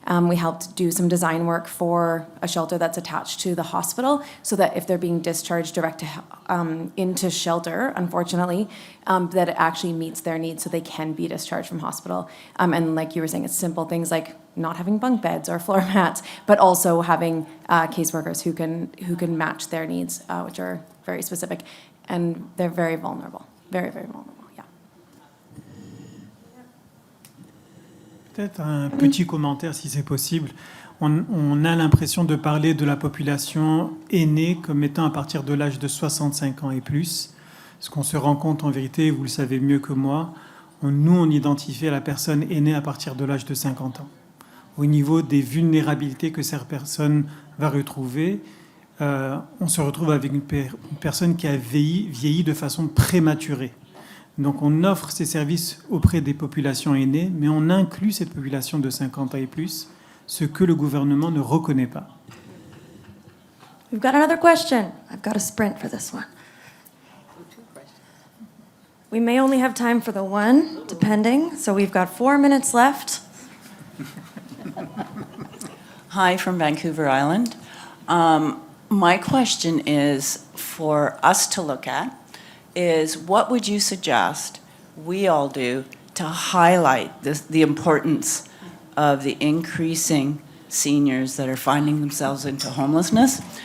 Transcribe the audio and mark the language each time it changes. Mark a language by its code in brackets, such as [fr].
[en] We helped do some design work for a shelter that's attached to the hospital, so that if they're being discharged direct to, into shelter, unfortunately, that it actually meets their needs, so they can be discharged from hospital. And like you were saying, it's simple things like not having bunk beds or floor mats, but also having caseworkers who can match their needs, which are very specific, and they're very vulnerable, very, very vulnerable. [fr] Peut-être un petit commentaire si c'est possible. On a l'impression de parler de la population aînée comme étant à partir de l'âge de 65 ans et plus. Ce qu'on se rend compte en vérité, vous le savez mieux que moi, on identifie la personne aînée à partir de l'âge de 50 ans. Au niveau des vulnérabilités que cette personne va retrouver, on se retrouve avec une personne qui a vieilli de façon prématurée. Donc on offre ces services auprès des populations aînées, mais on inclut cette population de 50 ans et plus, ce que le gouvernement ne reconnaît pas. [en] We've got another question. I've got a sprint for this one. We may only have time for the one, depending. So we've got 4 minutes left. Hi, from Vancouver Island. My question is for us to look at is what would you suggest we all do to highlight the importance of the increasing seniors that are finding themselves into homelessness?